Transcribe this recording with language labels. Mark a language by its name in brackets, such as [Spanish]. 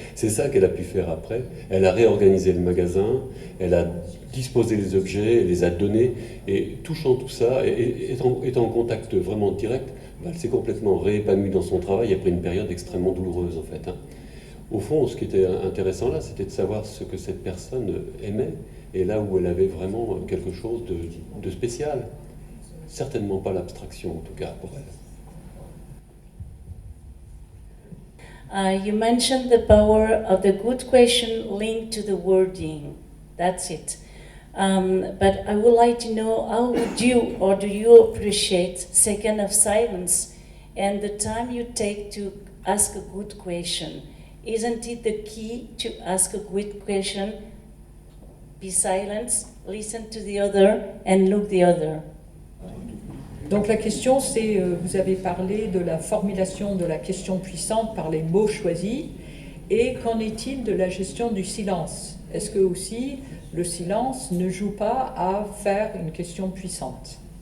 [French] C'est ça qu'elle a pu faire après. Elle a réorganisé le magasin, elle a disposé les objets, elle les a donnés, et touchant tout ça, et étant en contact vraiment direct, elle s'est complètement réépanouie dans son travail après une période extrêmement douloureuse en fait. Au fond, ce qui était intéressant là, c'était de savoir ce que cette personne aimait, et là où elle avait vraiment quelque chose de spécial. Certainement pas l'abstraction, en tout cas, pour elle. [English] You mentioned the power of the good question linked to the wording. That's it. But I would like to know, how would you, or do you appreciate second of silence and the time you take to ask a good question? Isn't it the key to ask a good question? Be silent, listen to the other, and look the other. [French] Donc la question, c'est, vous avez parlé de la formulation de la question puissante par les mots choisis, et qu'en est-il de la gestion du silence? Est-ce que aussi le silence ne joue pas à faire une question puissante?